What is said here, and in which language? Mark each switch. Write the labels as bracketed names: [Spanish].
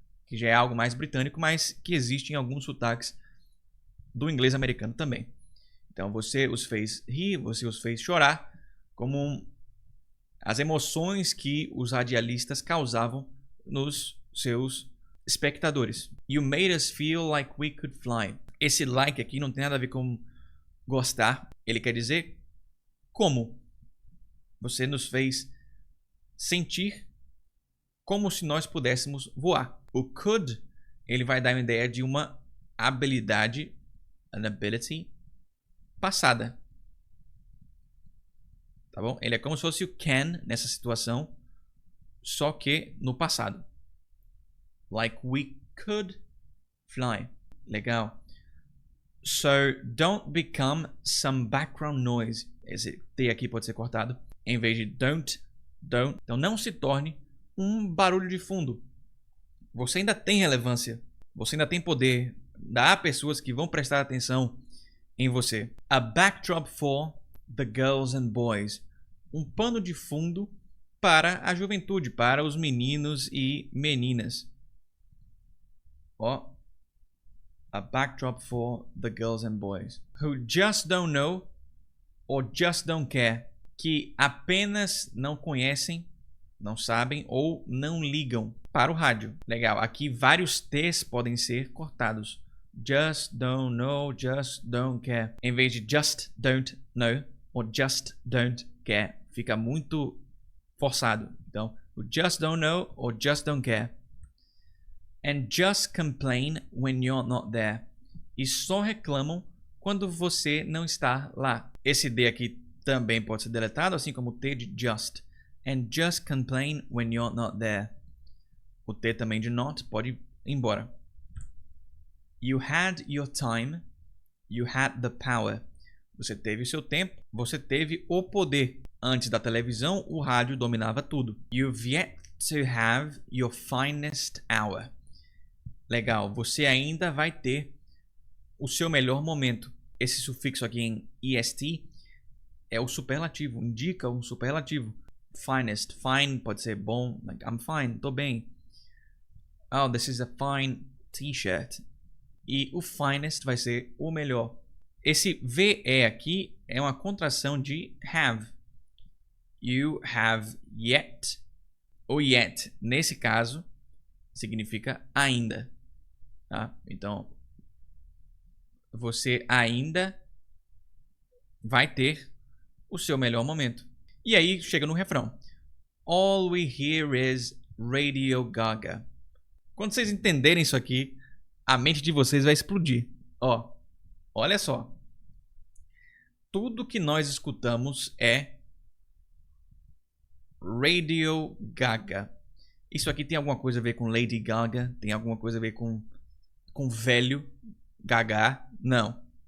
[Portuguese] Que já é algo mais britânico, mas que existe em alguns sotaques do inglês americano também. Então você os fez rir, você os fez chorar, como as emoções que os radialistas causavam nos seus espectadores. [English] You made us feel like we could fly. [Portuguese] Esse like aqui não tem nada a ver com gostar. Ele quer dizer como. Você nos fez sentir como se nós pudéssemos voar. O could, ele vai dar uma ideia de uma habilidade, [English] an ability, [Portuguese] passada. Tá bom? Ele é como se fosse o can nessa situação, só que no passado. [English] Like we could fly. Legal. So, don't become some background noise. [Portuguese] Esse T aqui pode ser cortado. Em vez de don't. Então, não se torne um barulho de fundo. Você ainda tem relevância. Você ainda tem poder. Há pessoas que vão prestar atenção em você. [English] A backdrop for the girls and boys. [Portuguese] Um pano de fundo para a juventude, para os meninos e meninas. Ó. [English] A backdrop for the girls and boys. Who just don't know or just don't care. [Portuguese] Que apenas não conhecem, não sabem ou não ligam para o rádio. Legal. Aqui vários T's podem ser cortados. [English] Just don't know, just don't care. [Portuguese] Em vez de [English] just don't know [Portuguese] ou [English] just don't care. [Portuguese] Fica muito forçado. Então, o [English] just don't know or just don't care. And just complain when you're not there. [Portuguese] E só reclamam quando você não está lá. Esse D aqui também pode ser deletado, assim como o T de just. [English] And just complain when you're not there. [Portuguese] O T também de not pode ir embora. [English] You had your time. You had the power. [Portuguese] Você teve o seu tempo. Você teve o poder. Antes da televisão, o rádio dominava tudo. [English] You've yet to have your finest hour. [Portuguese] Legal. Você ainda vai ter o seu melhor momento. Esse sufixo aqui em est é o superlativo. Indica um superlativo. Finest. Fine pode ser bom. [English] Like, I'm fine. [Portuguese] Tô bem. [English] Oh, this is a fine t-shirt. [Portuguese] E o finest vai ser o melhor. Esse VE aqui é uma contração de have. [English] You have yet. [Portuguese] O yet, nesse caso, significa ainda. Tá? Então, você ainda vai ter o seu melhor momento. E aí chega no refrão. [English] All we hear is Radio Gaga. [Portuguese] Quando vocês entenderem isso aqui, a mente de vocês vai explodir. Ó, olha só. Tudo que nós escutamos é Radio Gaga. Isso aqui tem alguma coisa a ver com Lady Gaga? Tem alguma coisa a ver com velho Gaga? Não.